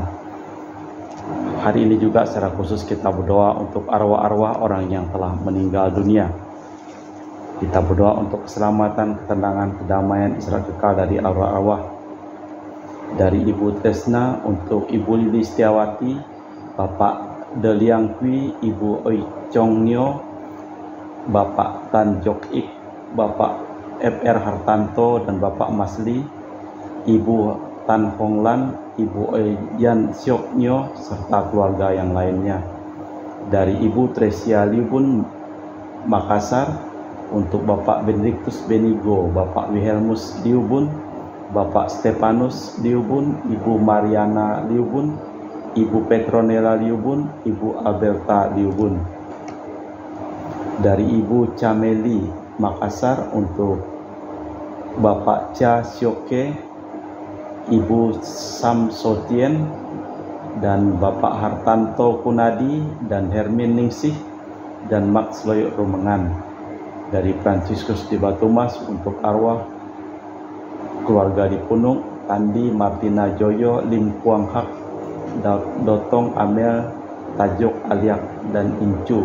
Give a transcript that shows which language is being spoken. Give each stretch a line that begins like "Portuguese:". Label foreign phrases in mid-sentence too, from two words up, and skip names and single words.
Indonesian: Hari ini juga secara khusus kita berdoa untuk arwah-arwah orang yang telah meninggal dunia. Kita berdoa untuk keselamatan, ketenangan, kedamaian, istirahat kekal dari arwah-arwah. Dari Ibu Tresna untuk Ibu Lili Setiawati, Bapak Deliang Kui, Ibu Oi Chong Nio, Bapak Tan Jok Ik, Bapak FR Hartanto dan Bapak Masli, Ibu Tan Hong Lan, Ibu Oi Yan Siok Nio, serta keluarga yang lainnya. Dari Ibu Tresia Liubun, Makassar, untuk Bapak Benedictus Benigo, Bapak Wilhelmus Liubun, Bapak Stefanus Liubun, Ibu Mariana Liubun, Ibu Petronella Liubun, Ibu Alberta Liubun. Dari Ibu Cameli Makassar untuk Bapak Cha Sioke, Ibu Sam Sotien, dan Bapak Hartanto Kunadi dan Hermin Ningsih dan Max Loyok Rumengan. Dari Fransiskus di Batumas untuk arwah keluarga di Punung, Tandi Martina Joyo, Lim Kuang Hak, Dotong Amel, Tajok Aliak, dan Incu.